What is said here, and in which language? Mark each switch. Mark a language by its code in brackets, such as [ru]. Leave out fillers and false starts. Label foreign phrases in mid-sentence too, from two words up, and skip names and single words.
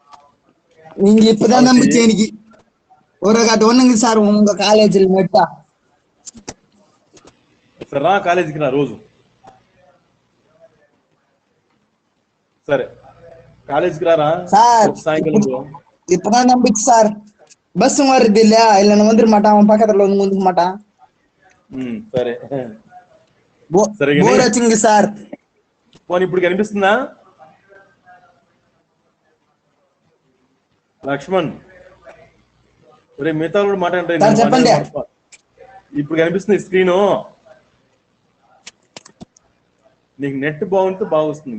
[te] సార్ కాలేజీలో నెట్ రా, కాలేజీకి రా రోజు. సరే కాలేజీకి రారా [ta] சார் [te] రేపు సాయంకాలం [ta] இப்பதான் நம்பிச்சு சார் பஸ் வருது இல்லையா இல்ல நான் வந்துட மாட்டான் அவன் பக்கத்துல வந்து வந்துக்க மாட்டான் [te] సరే సరే కానీ బోర్ వచ్చింది సార్ పోనీ ఇప్పుడు కనిపిస్తుందా లక్ష్మణ్ రే మిగతా కూడా మాట్లాడండి సార్ చెప్పండి ఇప్పుడు కనిపిస్తుంది స్క్రీను నీకు నెట్ బాగుంటే బాగా వస్తుంది